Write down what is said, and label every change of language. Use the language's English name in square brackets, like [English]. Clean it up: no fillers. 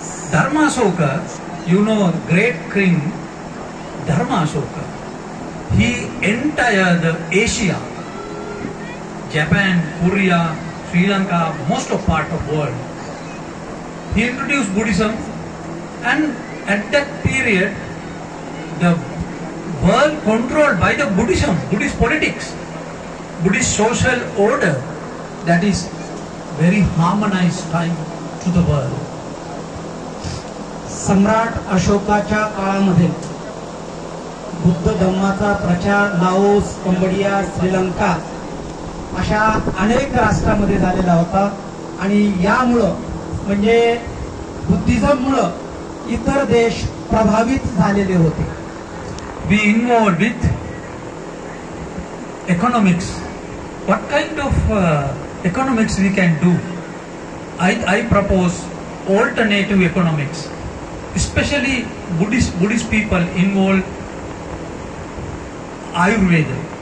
[English] Dharma Ashoka, you know, great king Dharma Ashoka, he entire the Asia, Japan, Korea, Sri Lanka, most of part of world, he introduced Buddhism, and at that period the world controlled by the Buddhism, Buddhist politics, Buddhist social order, that is very harmonized time to the world. [Marathi] सम्राट अशोकाच्या काळामध्ये बुद्ध धर्माचा प्रचार Laos, Cambodia, Sri Lanka अशा अनेक राष्ट्रांमध्ये झालेला होता आणि यामुळं म्हणजे बुद्धिझममुळं इतर देश प्रभावित झालेले होते. [English] We involved with economics. What kind of economics we can do? I propose alternative economics. Especially Buddhist people involved Ayurveda.